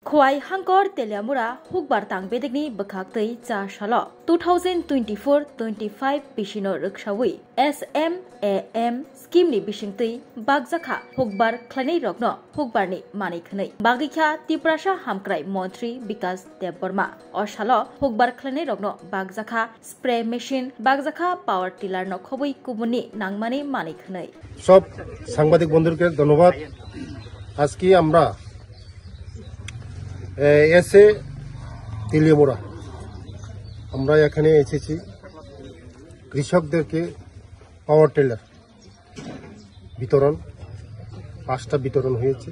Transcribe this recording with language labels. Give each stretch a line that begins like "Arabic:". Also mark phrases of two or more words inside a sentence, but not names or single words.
Kok Borok: Khwai Hangkor Teliamura Hukbar Tang Bedegni Bakaktai Cha Shalo 2024-25 Pishino Rukshawi SMAM Scheme ni Bishingtai Bagzakha Hukbar Klanei Rogno Hukbar ni Manikhnai Bagikha Tiprasha Hamkrai Montri Bikas Deborma Oshalo Hukbar Klanei Rogno Bagzakha
English: Spray Machine
Kok Borok: Bagzakha
English: Power Tiller
Kok Borok: no Khobui Kubuni Nangmani Manikhnai
Bangla: সব সাংবাদিক বন্ধুকে ধন্যবাদ। আজকে আমরা এসে তেলিয়ামুড়া আমরা এখানে এসেছি কৃষকদেরকে
English: power tiller
Bangla: বিতরণ 5টা বিতরণ হয়েছে।